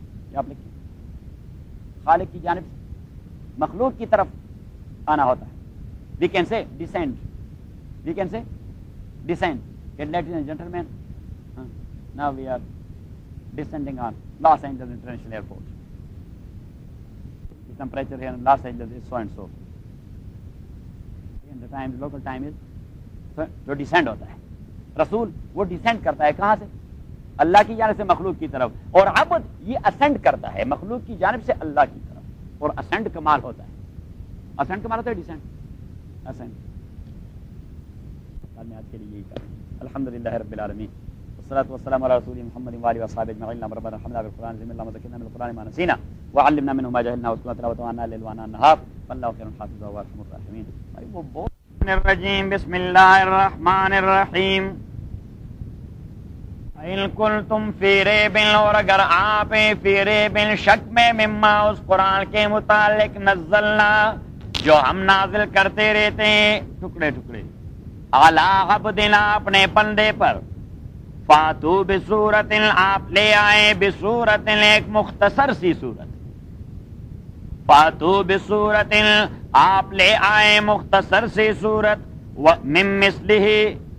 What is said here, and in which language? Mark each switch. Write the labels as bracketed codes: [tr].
[ur] کیا آپ لکھیں؟ خالق کی جانب سے مخلوق کی طرف آنا ہوتا ہے. [en] We can say descend, we can say descend. Ladies and gentlemen, now we are descending on Los Angeles International Airport. The temperature here in Los Angeles is so and so. And the time, local time is, so descend [ur] ہوتا ہے. رسول وہ descend کرتا ہے کہاں سے؟ اللہ کی جانب سے مخلوق کی طرف. اور عبد یہ ascend کرتا ہے مخلوق کی جانب سے اللہ کی طرف. اور ascend کمال ہوتا ہے. ascend کمال ہوتا ہے descend. ascend. آج میں آج کے لیے یہی کہا. [ar] الحمدللہ رب العالمین, والصلاة والسلام على رسول محمد وعلى اصحابه اجمعين. اللهم ربنا ارحمنا بالقران العظيم, اللهم ذكرنا من القران ما نسينا, وعلمنا منه ما جهلنا, واذكرنا تلاوته عنا الليل وعنا النهار, فالله خير الحافظ وهو ارحم الراحمين. بسم الرجيم, بسم الله الرحمن الرحيم. ان كنتم في ريب [ur] اور اگر آپ في ريب شك میں [ar] مما [ur] اس قران کے متعلق [ar] نزلنا [ur] جو ہم نازل کرتے رہتے ہیں ٹکڑے ٹکڑے [ar] اعلی عبدنا [ur] اپنے بندے پر فاتو بصورت آپ لے آئے بصورت ایک مختصر سی صورت فاتو بصورت آپ لے آئے مختصر سی صورت مم مثلہ.